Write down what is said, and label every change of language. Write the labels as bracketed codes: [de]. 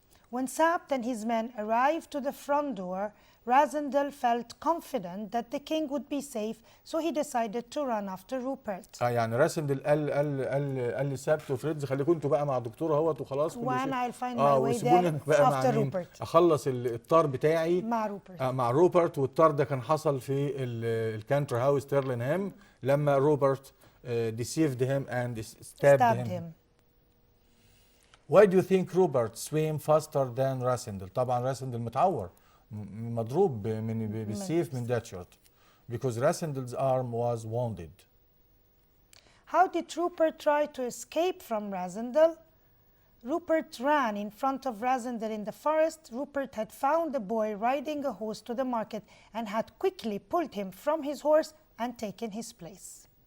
[en] When Sapt and his men arrived to the front door, Rasindel felt confident that the king would be safe, so he decided to run after Rupert. [ar] يعني راسندل قال لسابت وفريدز خليكم انتوا بقى مع الدكتور اهوت وخلاص. [en] And I'll find my way there after Rupert. [ar] اخلص الطار بتاعي مع روبرت. مع روبرت، والطار ده كان حصل في الكانتر هاوس تيرلينهام لما روبرت [en] deceived him and stabbed him. Why do you think Rupert swam faster than Rasindel? [ar] طبعا راسندل متعور مضروب بالسيف من داتشارد. [en] Because Rasindel's arm was wounded. How did Rupert try to escape from Rasindel? Rupert ran in front of Rasindel in the forest. Rupert had found a boy riding a horse to the market and had quickly pulled him from his horse and taken his place.